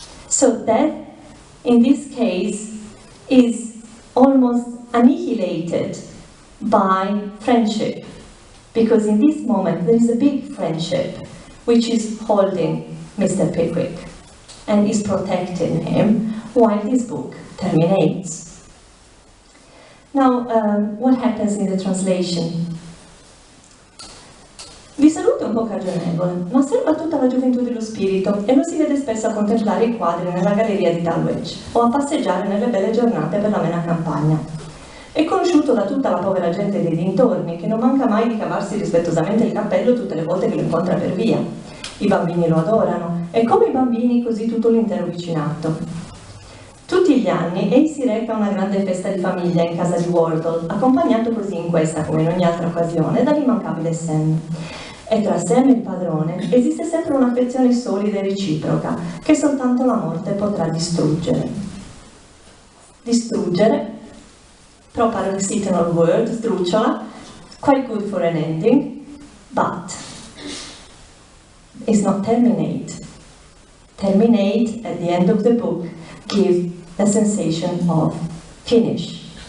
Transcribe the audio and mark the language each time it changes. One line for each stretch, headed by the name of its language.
English: So death, in this case, is almost annihilated by friendship, because in this moment there is a big friendship which is holding Mr. Pickwick and is protecting him while this book terminates. Now, what happens in the translation?
Italian: Vi saluto un po' cagionevole, ma osserva tutta la gioventù dello spirito e lo si vede spesso a contemplare i quadri nella galleria di Dulwich o a passeggiare nelle belle giornate per l'amena campagna. È conosciuto da tutta la povera gente dei dintorni, che non manca mai di cavarsi rispettosamente il cappello tutte le volte che lo incontra per via. I bambini lo adorano, e come i bambini così tutto l'intero vicinato. Tutti gli anni egli si reca a una grande festa di famiglia in casa di Wardle, accompagnato così in questa come in ogni altra occasione dall'immancabile Sam. E tra Sam e il padrone esiste sempre un'affezione solida e reciproca che soltanto la morte potrà distruggere.
English: Distruggere, paroxytonal word, sdrucciola, quite good for an ending, but is not terminate. Terminate at the end of the book give a sensation of finish.